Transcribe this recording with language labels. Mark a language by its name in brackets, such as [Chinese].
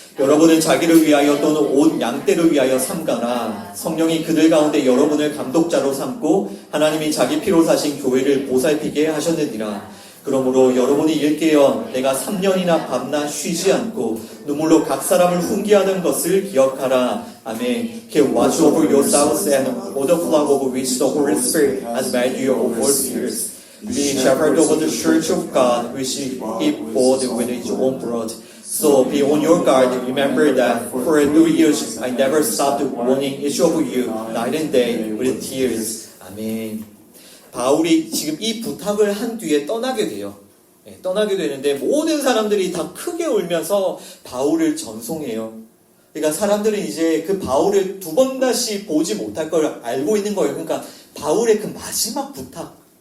[Korean] 여러분은 자기를 위하여 또는 온 양떼를 위하여 삼가라. 성령이 그들 가운데 여러분을 감독자로 삼고 하나님이 자기 피로 사신 교회를 보살피게 하셨느니라. 그러므로 여러분이 일깨어 내가 3년이나 밤낮 쉬지 않고 눈물로 각 사람을 훈계하는 것을 기억하라. 아멘. [English] He watch over yourselves and all the flock over which the Holy Spirit has made you overseers, being shepherd over the church of God, which he bought with his own blood. So be on your guard. Remember that for 3 years I never stopped warning each of you night and day with tears. [Korean] 아멘. 바울이 지금 이 부탁을 한 뒤에 떠나게 돼요. 떠나게 되는데 모든 사람들이 다 크게 울면서 바울을 전송해요. 그러니까 사람들은 이제 그 바울을 두 번 다시 보지 못할 걸 알고 있는 거예요. 그러니까 바울의 그 마지막 부탁.